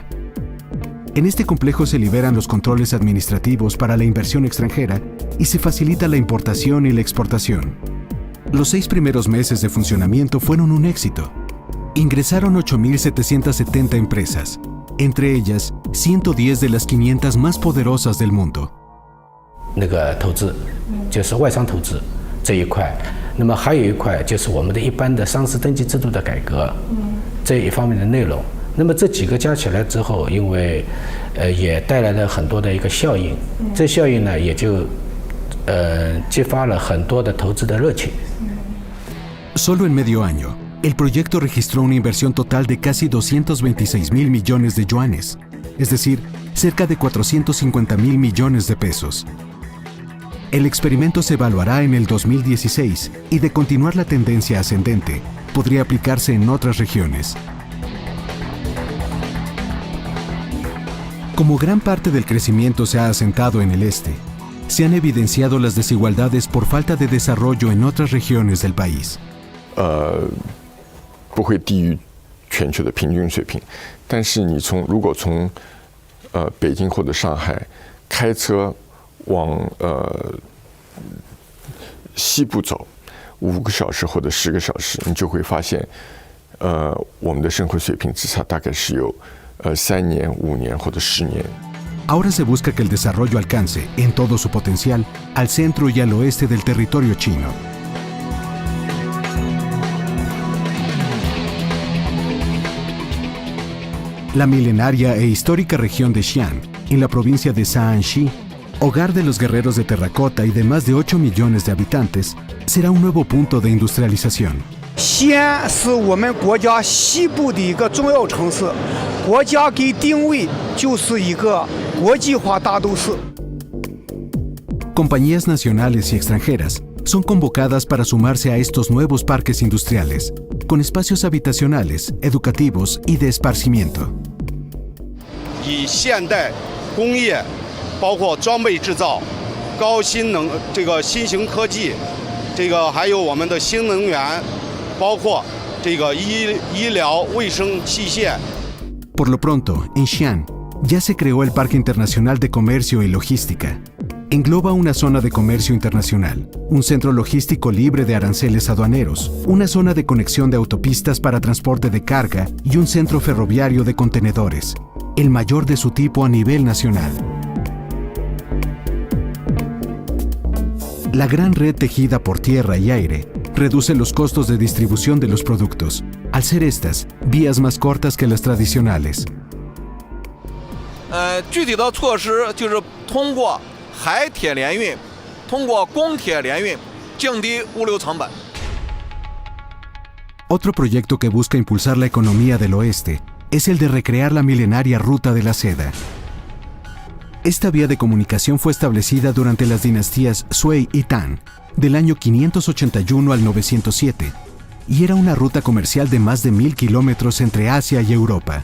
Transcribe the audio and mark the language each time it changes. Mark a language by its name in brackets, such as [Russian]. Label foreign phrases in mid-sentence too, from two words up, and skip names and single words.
[Spanish] En este complejo se liberan los controles administrativos para la inversión extranjera y se facilita la importación y la exportación. Los 6 primeros meses de funcionamiento fueron un éxito. Ingresaron 8.770 empresas, entre ellas 110 de las 500 más poderosas del mundo. [Chinese] 那个投资就是外商投资这一块，那么还有一块就是我们的一般的上市登记制度的改革这一方面的内容。那么这几个加起来之后，因为也带来了很多的一个效应，这效应呢也就激发了很多的投资的热情。 [Spanish] Solo en medio año, el proyecto registró una inversión total de casi 226.000 millones de yuanes, es decir, cerca de 450.000 millones de pesos. El experimento se evaluará en el 2016 y de continuar la tendencia ascendente, podría aplicarse en otras regiones. Como gran parte del crecimiento se ha asentado en el este, se han evidenciado las desigualdades por falta de desarrollo en otras regiones del país. [Chinese] 不会低于全球的平均水平，但是你如果从北京或者上海开车往西部走5个小时或者10个小时，你就会发现，我们的生活水平之差大概是有3年、5年或者10年。 [Spanish] Ahora se busca que el desarrollo alcance, en todo su potencial, al centro y al oeste del territorio chino. La milenaria e histórica región de Xi'an, en la provincia de Shaanxi, hogar de los guerreros de terracota y de más de 8 millones de habitantes, será un nuevo punto de industrialización. [Chinese] 西安是我们国家西部的一个重要城市，国家给定位就是一个国际化大都市。 [Spanish] Compañías nacionales y extranjeras son convocadas para sumarse a estos nuevos parques industriales, con espacios habitacionales, educativos y de esparcimiento. [Chinese] 以现代工业，包括装备制造、高新型科技，还有我们的新能源，包括医疗卫生器械。 [Spanish] Por lo pronto, en Xi'an ya se creó el Parque Internacional de Comercio y Logística. Engloba una zona de comercio internacional, un centro logístico libre de aranceles aduaneros, una zona de conexión de autopistas para transporte de carga y un centro ferroviario de contenedores, el mayor de su tipo a nivel nacional. La gran red tejida por tierra y aire reduce los costos de distribución de los productos, al ser estas vías más cortas que las tradicionales. [Chinese] 具体的措施就是通过 海铁联运，通过公铁联运，降低物流成本。 [Spanish] Otro proyecto que busca impulsar la economía del oeste es el de recrear la milenaria Ruta de la Seda. Esta vía de comunicación fue establecida durante las dinastías Sui y Tang, del año 581 al 907, y era una ruta comercial de más de 1000 kilómetros entre Asia y Europa.